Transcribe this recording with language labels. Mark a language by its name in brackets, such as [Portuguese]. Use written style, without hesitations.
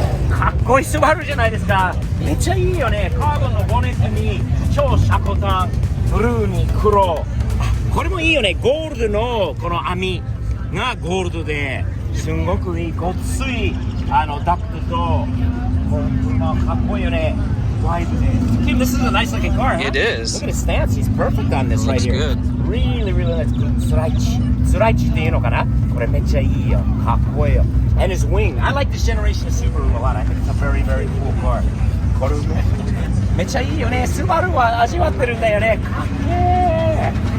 [Japanese] かっこいいスバルじゃないですか。めっちゃいいよね。カーボンのボネットに超シャコタン、ブルーに黒。これもいいよね。ゴールドのこの網がゴールドですんごくいい。ごっついダクトとかっこいいよね。 [English] Kim, this is a nice looking car, huh? It is. Look at his stance. He's perfect on this right Looks here. good. Really, really nice. [Japanese] スライチっていうのかな？これめっちゃいいよ。かっこいいよ。 And his wing. [English] I like this generation of Subaru a lot. I think it's a very, very cool car. [Japanese] これめっちゃいいよね。スバルは味わってるんだよね。かっけー。